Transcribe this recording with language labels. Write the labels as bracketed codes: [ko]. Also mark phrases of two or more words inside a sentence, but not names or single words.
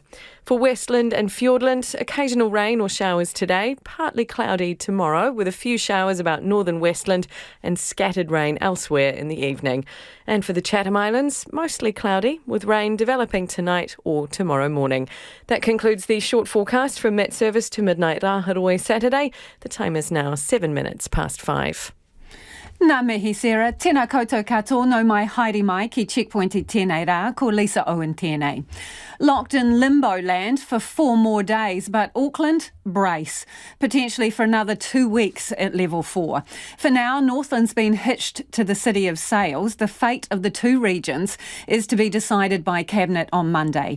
[en] For Westland and Fiordland, occasional rain or showers today, partly cloudy tomorrow with a few showers about northern Westland and scattered rain elsewhere in the evening. And for the Chatham Islands, mostly cloudy with rain developing tonight or tomorrow morning. That concludes the short forecast from Met Service to midnight Rahuroi Saturday. The time is now 7 minutes past 5. [mi] Nā mihi Sarah, tēnā koutou katoa no mai haere mai ki Checkpoint I tēnei rā, ko Lisa Owen tēnei. [en] Locked in limbo land for 4 more days, but Auckland, brace. Potentially for another 2 weeks at level 4. For now, Northland's been hitched to the city of Sales. The fate of the 2 regions is to be decided by Cabinet on Monday.